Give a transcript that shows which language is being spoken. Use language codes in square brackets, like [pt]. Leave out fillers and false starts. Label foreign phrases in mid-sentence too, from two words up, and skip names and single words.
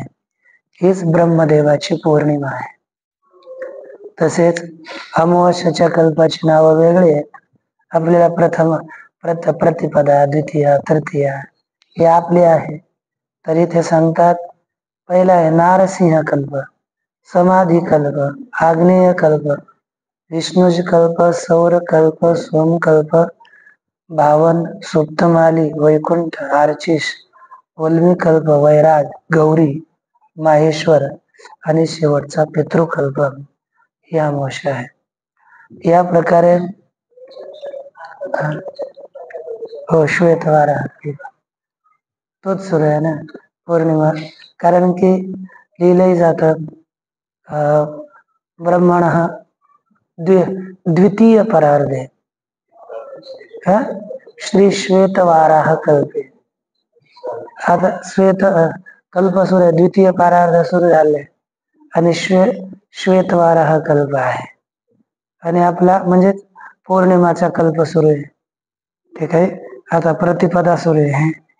[mr] हीच ब्रह्मदेवाची पौर्णिमा आहे. तसेच अमावास्येच्या कल्पाची नावं वेगळी आहेत. आपल्याला प्रथम प्रतिपदा, द्वितीया, तृतीया हे आपले आहे. तरी ते सांगतात, पहिला आहे नारसिंह कल्प, समाधी कल्प, आग्नेय कल्प, विष्णुज कल्प, सौर कल्प, सोमकल्प, भावन, सुप्तमाली, वैकुंठ, आर्चिष, वल्मी कल्प, वैराग, गौरी, माहेश्वर, आणि शेवटचा पितृकल्प ही अमावस्या आहे. या प्रकारे हो, श्वेतवारा तोच सुरू आहे ना पौर्णिमा. कारण की लिहिलंही जातं [sa] ब्रह्मण द्वितीय परार्धे श्री श्वेतवाराह कल्पे. [mr] आता श्वेत कल्प सुरू आहे, द्वितीय परार्ध सुरू झाले, आणि श्वेतवाराह कल्प आहे, आणि आपला म्हणजे पौर्णिमाचा कल्प सुरू आहे. ठीक आहे, आता प्रतिपदा सुरू आहे.